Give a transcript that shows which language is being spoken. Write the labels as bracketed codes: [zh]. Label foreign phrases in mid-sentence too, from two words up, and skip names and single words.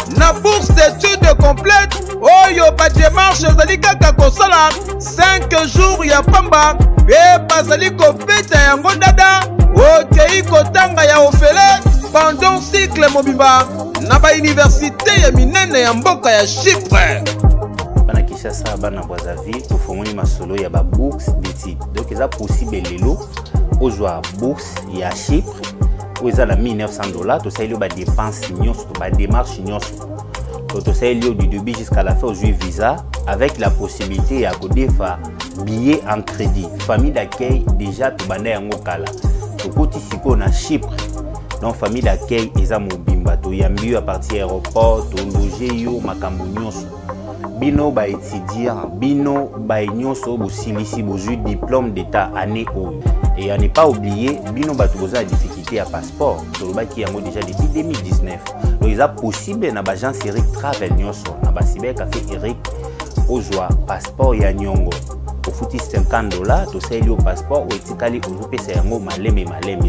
[ln] na [fr] bourse d'études complète, [ln] oyo ba démarche ezali kaka kosala [fr] cinq jours [ln] ya pamba, pe bazali kobeta yango dada, okei kotanga ya ofele [fr] pendant cycle [ln] mobimba na ba université ya minene ya mboka ya Chypre. Bana Kinshasa, bana Brazzaville, tofongoli masolo ya ba [fr] bourse d'études. [ln] Donc eza possible lelo ozwa bourse ya Chypre, oyo eza na [fr] mille neuf cents dollars, [ln] tosaleli yo ba dépense nyonso, ba démarche nyonso. To-, tosaleli yo [fr] du début jusqu'à la fin, [ln] ozwi visa [fr] avec la possibilité [ln] ya kodefa [fr] billet en crédit. Famille d'accueil, déjà, [ln] tobanda yango kala. Tokoti sikoyo na Chypre. Donc, [fr] famille d'accueil [ln] eza mobimba. Toyambi yo [fr] à partir [ln] ya aéroport, tologe yo, makambo nyonso. Bino ba étudiant, bino ba nyonso, bosilisi, bozwi [fr] diplôme d'état année [ln] oyo. [fr] Et à ne pas oublier, [ln] bino bato boza na difficulté ya passeport. Tolobaki yango [fr] déjà depuis deux mille dix-neuf. [ln] Donc, eza possible na bagence Eric Travel nyonso, na ba [fr] cyber café [ln] Eric, ozwa passeport ya nyongo. Ofuti cinquante dollars, tosaleli yo passeport, oyo etikali, ozopesa yango maleme, maleme.